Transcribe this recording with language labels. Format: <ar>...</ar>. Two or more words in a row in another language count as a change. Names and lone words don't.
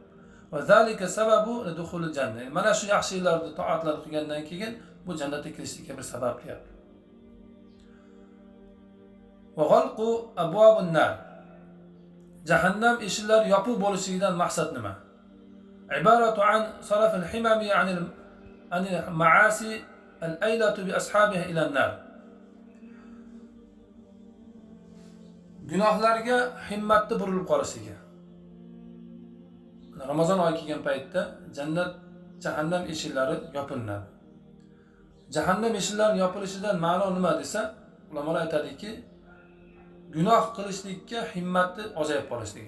<ar>وذلك سبب لدخول الجنة.</ar> <uz>Mana shu yaxshiliklarni, toatlarni qilgandan keyin bu jannatga kirishlikka bir sabab deyapti.</uz> <ar>وغلق أبواب النار.</ar> <uz>Jahannam eshiklari yopiq bo'lishidan maqsad nima?</uz> <ar>عبارة عن صرف الهمم عن المعاصي الآيلة بأصحابها إلى النار.</ar> <uz>Gunohlarga himmatni burilib qolishligi. Ramazon oyi kelgan paytda jahannam eshiklari yopiladi. Jahannam eshiklari yopilishidan ma'no nima desa, ulamolar aytadiki, gunoh qilishlikka himmatni ozayib qolishligi.</uz>